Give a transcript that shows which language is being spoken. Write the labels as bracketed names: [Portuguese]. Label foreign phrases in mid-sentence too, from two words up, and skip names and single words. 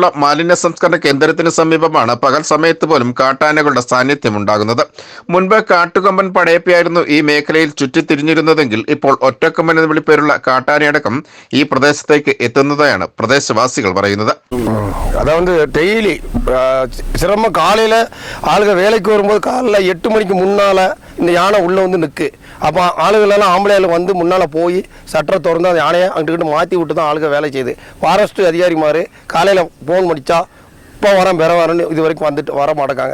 [Malayalam] മാലിന്യ സംസ്കരണ കേന്ദ്രത്തിന് സമീപമാണ് പകൽ സമയത്ത് പോലും കാട്ടാനകളുടെ സാന്നിധ്യം ഉണ്ടാകുന്നത്. മുൻപ് കാട്ടുകൊമ്പൻ പടയപ്പയായിരുന്നു ഈ മേഖലയിൽ ചുറ്റിത്തിരിഞ്ഞിരുന്നതെങ്കിൽ ഇപ്പോൾ ഒറ്റക്കൊമ്പൻ എന്ന് വിളിപ്പേരുള്ള കാട്ടാനയടക്കം ഈ പ്രദേശത്തേക്ക് എത്തുന്നതായാണ് പ്രദേശവാസികൾ പറയുന്നത്. [Tamil] அதாவது டெய்லி சிரமம் காலையில் ஆளுங்க வேலைக்கு வரும்போது காலையில் 8 மணிக்கு முன்னால் இந்த யானை உள்ளே வந்து நிற்கு. அப்போ ஆளுகளெல்லாம் ஆம்பளையால் வந்து முன்னால் போய் சட்டரை திறந்து அந்த யானையை அங்கிட்டு மாற்றி விட்டு தான் ஆளுங்க வேலை செய்யுது. ஃபாரஸ்ட் அதிகாரிமார் காலையில் ஃபோன் பண்ணிச்சா இப்போ வரேன் வேற வரேன்னு இது வரைக்கும் வந்துட்டு வர மாட்டேங்காங்க.